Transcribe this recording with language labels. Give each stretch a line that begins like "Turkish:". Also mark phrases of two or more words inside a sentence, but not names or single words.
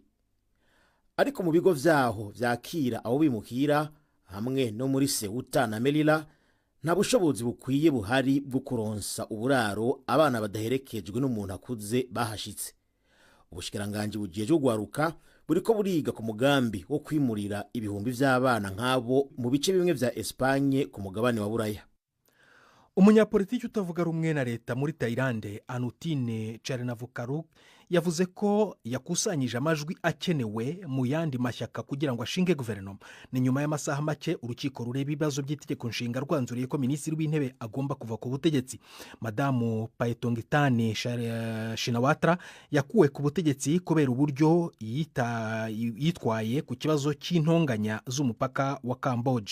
Rundi: Ariko mu bigo vyaho vyakira abo bimukira hamwe no muri Ceuta na Melilla nta bushobozi bukwiye buhari bwo kuronsa uburaro abana badaherekejwe n'umuntu akuze bahashitse. Ubushikiranganje bugiye gwaruka buriko buriga ku mugambi wo kwimurira ibihumbi vy'abana nk'abo mu bice bimwe vya Espagne ku mugabane wa Buraya.
Kinyarwanda: Umunyapolitiki utavuga rumwe na leta muri Thailand Anutine Charnavukharuk yavuze ko yakusanyije amajwi akenewe mu yandi mashyaka kugira ngo ashinge guverinoma. Ni nyuma y'amasaha make urukiko rureba ibibazo by'itegeko nshinga rwanzuriye ko minisitiri w'intebe agomba kuva ku butegetsi. Madamu Paetongtarn Shinawatra yakuwe ku butegetsi kubera uburyo yitwaye ku kibazo cy'intonganya z'umupaka wa Cambodia.